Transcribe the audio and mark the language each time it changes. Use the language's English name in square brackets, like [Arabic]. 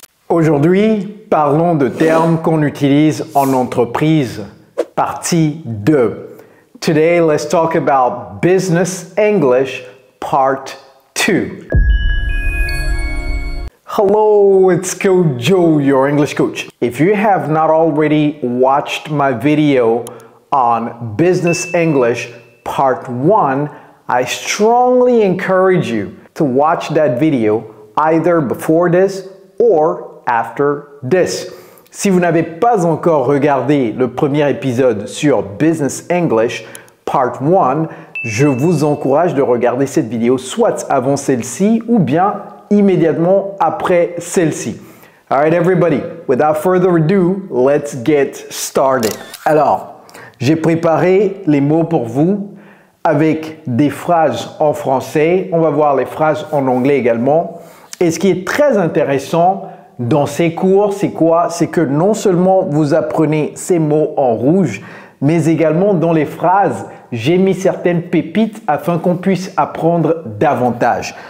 [French] Aujourd'hui, parlons de termes qu'on utilise en entreprise. Partie 2. [English] Today, let's talk about business English part 2. Hello, it's Coach Joe, your English coach. If you have not already watched my video on business English part 1, I strongly encourage you to watch that video either before this or after this. [French] Si vous n'avez pas encore regardé le premier épisode sur Business English Part 1, je vous encourage de regarder cette vidéo soit avant celle-ci ou bien immédiatement après celle-ci. [English] Alright everybody, without further ado, let's get started. [French] Alors, j'ai préparé les mots pour vous avec des phrases en français. On va voir les phrases en anglais également. Et ce qui est très intéressant dans ces cours, c'est quoi? C'est que non seulement vous apprenez ces mots en rouge, mais également dans les phrases, j'ai mis certaines pépites afin qu'on puisse apprendre davantage.